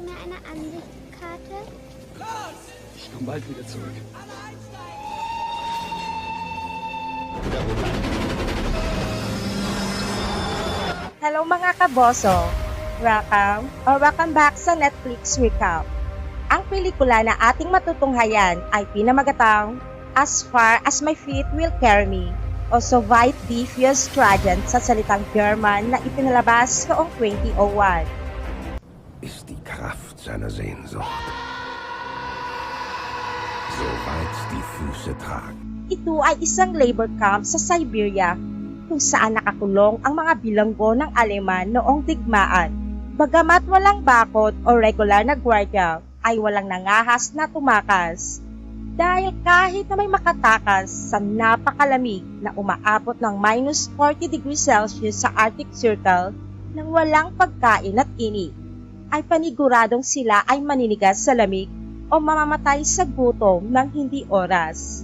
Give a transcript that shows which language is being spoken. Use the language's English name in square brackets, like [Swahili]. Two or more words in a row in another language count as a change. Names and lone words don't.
[German] eine Ansichtskarte? Ich komme bald wieder zurück. [Filipino] Hello mga kaboso! [English] Welcome back [Filipino] sa Netflix Recap. Ang pelikula na ating matutunghayan ay pinamagatang As Far As My Feet Will Carry Me o So Weit die Füße tragen sa salitang German na ipinalabas noong 2001. [German] Ist die Kraft seiner Sehnsucht. So weit die Füße tragen. [Filipino] Ito ay isang labor camp sa Siberia kung saan nakakulong ang mga bilanggo ng Aleman noong digmaan. Bagamat walang bakod o regular na gwardiya, ay walang nangahas na tumakas. Dahil kahit na may makatakas sa napakalamig na umaabot ng [English] minus 40 degrees Celsius [Filipino] sa Arctic Circle nang walang pagkain at init, ay paniguradong sila ay maninigas sa lamig o mamamatay sa gutom ng hindi oras.